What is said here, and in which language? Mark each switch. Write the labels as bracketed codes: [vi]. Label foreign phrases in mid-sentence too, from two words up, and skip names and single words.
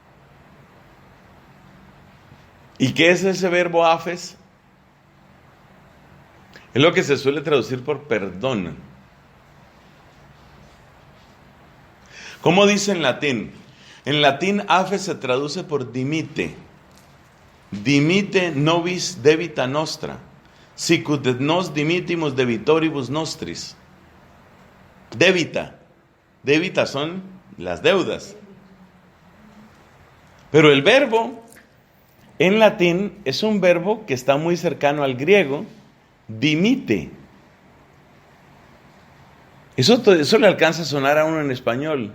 [es] ¿Y qué es ese verbo afes? Es lo que se suele traducir por perdón. ¿Cómo dice en latín? En latín, afes se traduce por dimite. [la] Dimite nobis debita nostra. Sicut et nos dimitimus debitoribus nostris. [es] Debita. Debita son las deudas. Pero el verbo en latín es un verbo que está muy cercano al griego, dimite. Eso le alcanza a sonar a uno en español.